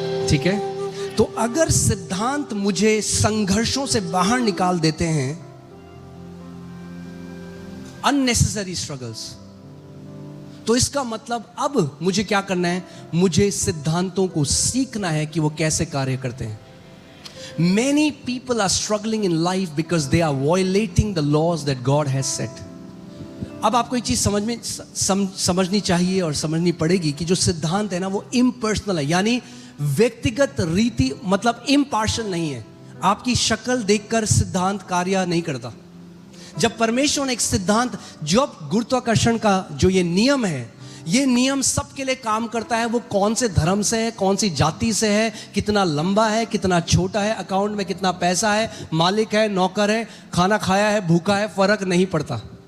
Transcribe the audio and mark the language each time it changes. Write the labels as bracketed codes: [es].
[hi] ठीक है, तो अगर सिद्धांत मुझे संघर्षों से बाहर निकाल देते हैं, [en] unnecessary struggles, [hi] तो इसका मतलब अब मुझे क्या करना है? मुझे सिद्धांतों को सीखना है कि वो कैसे कार्य करते हैं. [en] Many people are struggling in life because they are violating the laws that God has set. [hi] अब आपको एक चीज समझनी चाहिए और समझनी पड़ेगी कि जो सिद्धांत है ना, वो इम्पर्सनल है, यानी व्यक्तिगत रीति, मतलब इम्पार्शियल नहीं है. आपकी शक्ल देखकर सिद्धांत कार्य नहीं करता. जब परमेश्वर ने एक सिद्धांत, जो गुरुत्वाकर्षण का जो ये नियम है, ये नियम सबके लिए काम करता है. वो कौन से धर्म से है, कौन सी जाति से है, कितना लंबा है, कितना छोटा है, अकाउंट में कितना पैसा है, मालिक है, नौकर है, खाना खाया है, भूखा है, फर्क नहीं पड़ता.